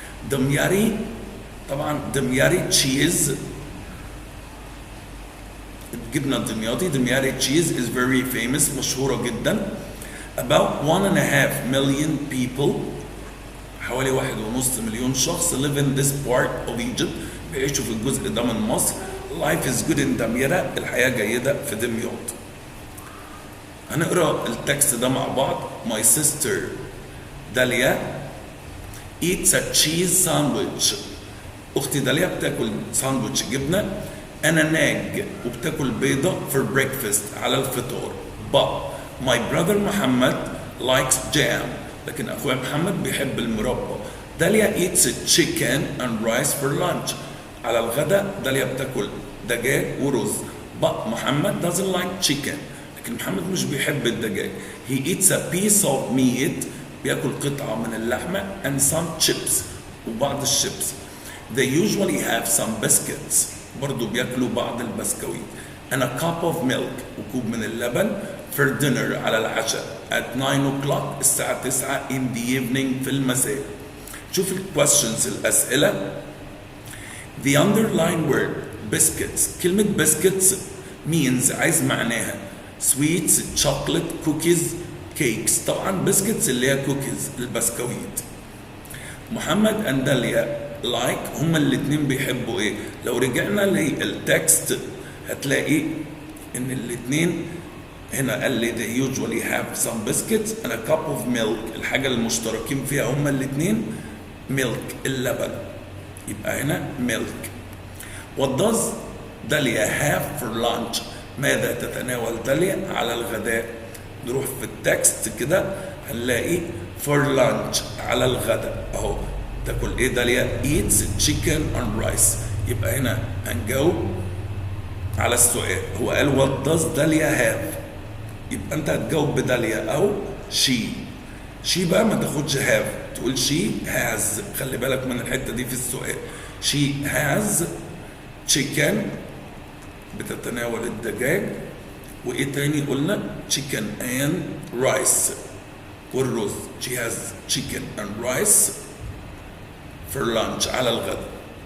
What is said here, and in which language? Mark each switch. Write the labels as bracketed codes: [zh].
[ar] دمياطي، طبعا دمياطي تشيز، الجبنة الدمياطي دمياطي تشيز [en] is very famous، [ar] مشهورة جدا. [en] About 1.5 million people، [ar] حوالي 1.5 مليون شخص [en] live in this part of Egypt، [ar] بيعيشوا في الجزء ده من مصر. [en] Life is good in [ar] دمياطة، الحياة جيدة في دمياط. هنقرا التكست ده مع بعض. [en] My sister Dalia eats a cheese sandwich، [ar] أختي داليا بتاكل ساندويتش جبنة [en] and an egg، [ar] وبتاكل بيضة [en] for breakfast، [ar] على الفطار. [en] But my brother Muhammad likes jam، [ar] لكن أخويا محمد بيحب المربى. داليا [en] eats chicken and rice for lunch، [ar] على الغداء داليا بتاكل دجاج ورز. [en] But Muhammad doesn't like chicken، [ar] لكن محمد مش بيحب الدجاج. [en] He eats a piece of meat، [ar] بياكل قطعة من اللحمة [en] and some chips، [ar] وبعض الشيبس. [en] They usually have some biscuits، [ar] برضو بياكلوا بعض البسكويت. [en] and a cup of milk، [ar] وكوب من اللبن [en] for dinner، [ar] على العشاء [en] at 9 o'clock، [ar] الساعة 9 [en] in the evening، [ar] في المساء. شوف questions، الأسئلة. [en] The underlined word biscuits، [ar] كلمة [en] biscuits means، [ar] عايز معناها [en] sweets، chocolate، cookies، cakes. [ar] طبعا biscuits اللي هي cookies، البسكويت. محمد and داليا like هما الاتنين بيحبوا ايه؟ لو رجعنا للتكست هتلاقي ان الاتنين هنا قال لي [en] they usually have some biscuits and a cup of milk. [ar] الحاجة المشتركين فيها هما الاتنين milk اللبن، يبقى هنا milk. [en] What does Dalia have for lunch؟ [ar] ماذا تتناول داليا على الغداء؟ نروح في التكست كده هنلاقي for lunch على الغداء اهو. تاكل ايه داليا؟ [en] eats chicken and rice. [ar] يبقى هنا هنجاوب على السؤال. هو قال [en] what does Dalia have؟ [ar] يبقى انت هتجاوب بداليا او she بقى ما تاخدش have، تقول [en] she has. [ar] خلي بالك من الحته دي في السؤال. [en] she has chicken [ar] بتتناول الدجاج، وايه تاني قلنا؟ [en] chicken and rice [ar] والرز. [en] she has chicken and rice for lunch [ar] على الغداء.